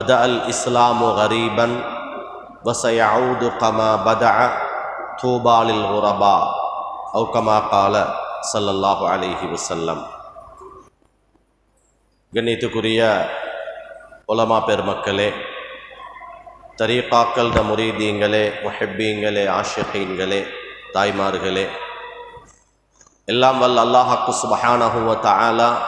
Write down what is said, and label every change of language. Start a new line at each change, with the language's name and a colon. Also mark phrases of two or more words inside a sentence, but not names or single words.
Arabic: بدأ الإسلام غريبا وسيعود كما بدأ طوبى للغرباء أو كما قال صلى الله عليه وسلم.
Tamil: கண்ணியத்துக்குரிய உலமா பெருமக்களே, தரீகாக்கள் முரீதீங்களே, முஹிப்பீங்களே, ஆஷிகீன்களே, தாய்மார்களே, எல்லாம் வல்ல அல்லாஹ்
Arabic: سبحانه وتعالى